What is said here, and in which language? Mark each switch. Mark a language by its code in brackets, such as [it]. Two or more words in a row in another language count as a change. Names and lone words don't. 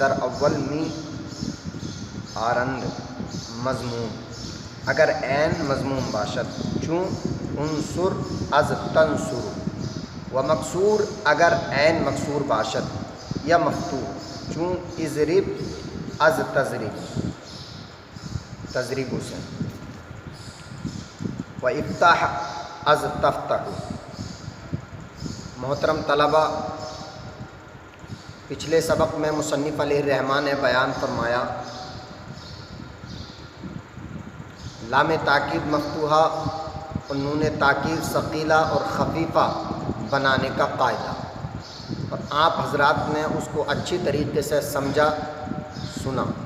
[fa] در اول می آرند مضموم، اگر عین مضموم باشد، چون انصر از تنصر، و مکسور اگر عین مکسور باشد، یا مفتوح، چون اضرب از تضرب تضرب سے، و افتح از تفتح۔ [ur] محترم طلبہ، پچھلے سبق میں مصنف علیہ الرحمٰن نے بیان فرمایا لام تاکید مفتوحہ اور نون تاکید ثقیلہ اور خفیفہ بنانے کا قاعدہ، اور آپ حضرات نے اس کو اچھی طریقے سے سمجھا سنا۔